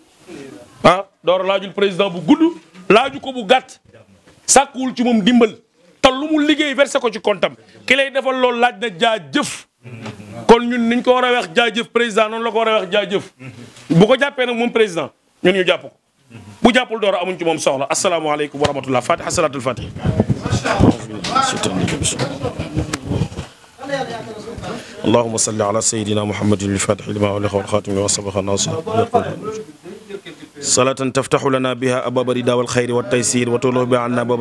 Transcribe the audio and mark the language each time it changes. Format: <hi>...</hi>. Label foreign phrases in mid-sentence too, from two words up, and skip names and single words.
<wo>Doro laajul président bu gudd laaju ko bu gàtt sàkkuwul ci moom dimbal te lu mu liggéey versé ko ci comptam ki lay defal loolu laaj na jaajëf kon ñun niñ ko war a wax jaajëf président noonu la ko war a wax jaajëf bu ko jàppee nag moom président ñun ñu jàpp ko bu jàppul Doro amuñ ci moom soxla</wo> <ar>السلام عليكم ورحمة الله الفاتحة صلاة الفاتحة اللهم صل على سيدنا محمد الفاتح لما أغلق والخاتم لما سبق ناصر صلاة تفتح لنا بها أبواب الردى والخير والتيسير وتغلق بها عنا باب</ar>